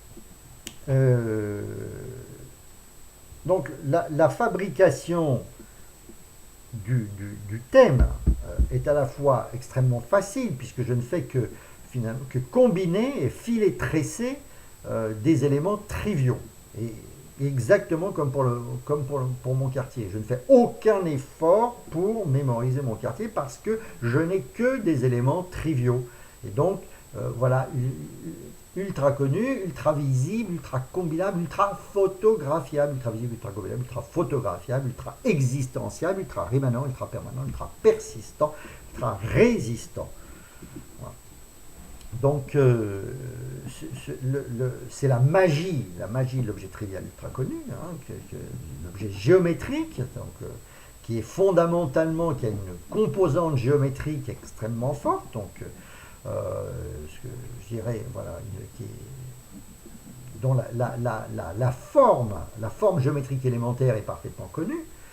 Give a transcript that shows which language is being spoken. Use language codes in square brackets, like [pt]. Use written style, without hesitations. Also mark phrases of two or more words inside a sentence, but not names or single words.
[fr] Donc la fabrication du thème est à la fois extrêmement facile, puisque je ne fais que, finalement, que combiner et filer tresser des éléments triviaux. Et exactement comme pour mon quartier. Je ne fais aucun effort pour mémoriser mon quartier parce que je n'ai que des éléments triviaux. Et donc, voilà, ultra connu, ultra visible, ultra combinable, ultra photographiable, ultra visible, ultra combinable, ultra photographiable, ultra existentiable, ultra rémanent, ultra permanent, ultra persistant, ultra résistant. Voilà. Donc, c'est la magie de l'objet trivial ultra connu, hein, l'objet géométrique, donc, qui est fondamentalement, qui a une composante géométrique extrêmement forte, donc, ce que je dirais, voilà, dont la forme géométrique élémentaire est parfaitement connue.